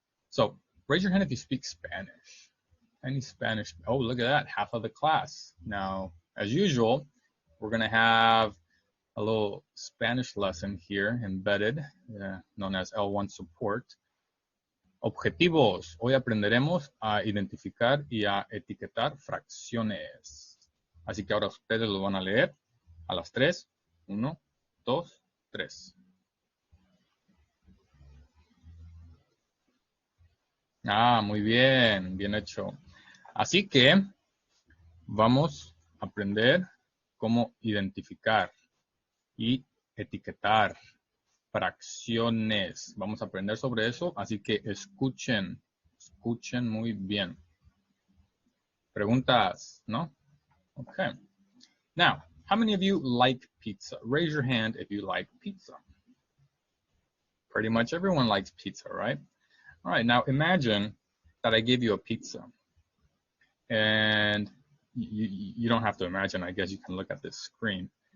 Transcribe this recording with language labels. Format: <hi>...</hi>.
<en>So raise your hand if you speak Spanish. Any Spanish? Oh, look at that. Half of the class. Now, as usual, we're going to have a little Spanish lesson here embedded, known as L1 support.</en> <es>Objetivos. Hoy aprenderemos a identificar y a etiquetar fracciones. Así que ahora ustedes lo van a leer a las 3. 1, 2, 3. Muy bien, bien hecho. Así que vamos a aprender cómo identificar y etiquetar fracciones. Vamos a aprender sobre eso, así que escuchen muy bien. Preguntas, ¿no? Okay.</es> <en>Now, how many of you like pizza? Raise your hand if you like pizza. Pretty much everyone likes pizza, right? All right, now imagine that I give you a pizza. And you don't have to imagine, I guess you can look at this screen.</en>